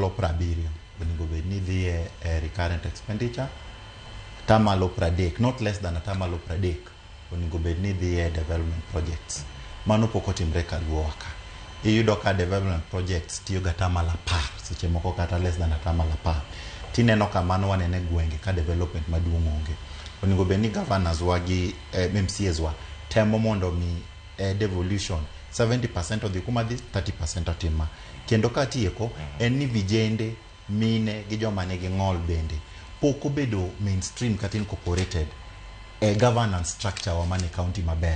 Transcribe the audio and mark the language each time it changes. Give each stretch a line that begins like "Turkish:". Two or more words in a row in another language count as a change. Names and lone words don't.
Luo (Kenya and Tanzania): Tamalo 70 onego bed ni dhi
English: recurrent expenditure.
Luo (Kenya and Tanzania): Tamalo 30,
English: not less than
Luo (Kenya and Tanzania): tamalo 30 onego bed ni dhi
English: development projects.
Luo (Kenya and Tanzania): Mano pok otimre ka luowa ka. Iyudo ka
English: development projects
Luo (Kenya and Tanzania): tiyo ga tamalo 10, seche moko kata
English: less than
Luo (Kenya and Tanzania): tamalo 10. Tineno ka mano wanene gwenge ka development maduong' onge. Onego bed ni governors wa gi MCAs wa temo mondo mi devolution 70% odhi kuma dhi 30% otima. Kendo ka tieko en ni vijende, mine gi joma nigi ng'ol bende pok obedo mainstream kata
English: incorporated governance structure
Luo (Kenya and Tanzania): wa mane county maber.